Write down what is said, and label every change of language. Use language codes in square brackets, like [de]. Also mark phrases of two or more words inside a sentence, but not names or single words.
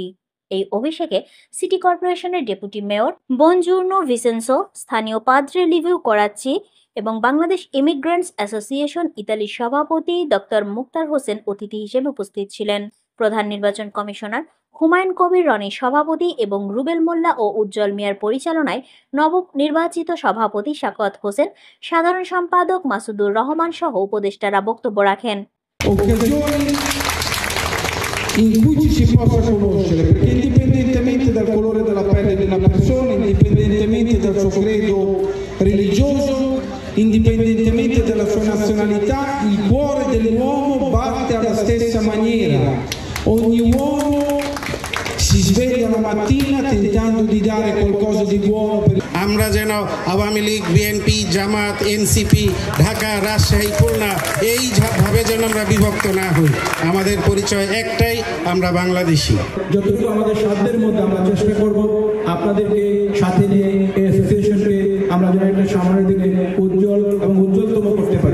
[bn] এই অভিষেকে সিটি কর্পোরেশনের ডেপুটি মেয়র বনজুর্নো ভিসেন্সো, স্থানীয় পাদ্রে লিভিউ করাচ্চি এবং বাংলাদেশ ইমিগ্রেন্টস অ্যাসোসিয়েশন ইতালির সভাপতি ডক্টর মুক্তার হোসেন অতিথি হিসেবে উপস্থিত ছিলেন। প্রধান নির্বাচন কমিশনার হুমায়ুন কবির রনি সভাপতি এবং রুবেল মোল্লা ও উজ্জ্বল মিয়ার পরিচালনায় নবনির্বাচিত সভাপতি সাখাওয়াত হোসেন, সাধারণ সম্পাদক মাসুদুর রহমান সহ উপদেষ্টারা বক্তব্য রাখেন। [it] Occasioni in cui ci si possa conoscere, perché indipendentemente dal colore della pelle di una persona, indipendentemente dal suo credo religioso, indipendentemente dalla sua nazionalità, il cuore dell'uomo batte alla stessa maniera. Ogni uomo si sveglia la mattina tentando di dare qualcosa di buono per [bn] আমরা যেন আওয়ামী লীগ, বিএনপি, জামাত, এনসিপি, ঢাকা, রাজশাহী, খুলনা এই ভাবে যেন আমরা বিভক্ত না হই। আমাদের পরিচয় একটাই, আমরা বাংলাদেশি। যতটুকু আমাদের সাধ্যের মধ্যে আমরা চেষ্টা করব আপনাদেরকে সাথে নিয়ে এই অ্যাসোসিয়েশনকে আমরা যেন একটা সামনের দিকে উজ্জ্বল এবং উজ্জ্বলতম করতে পারি।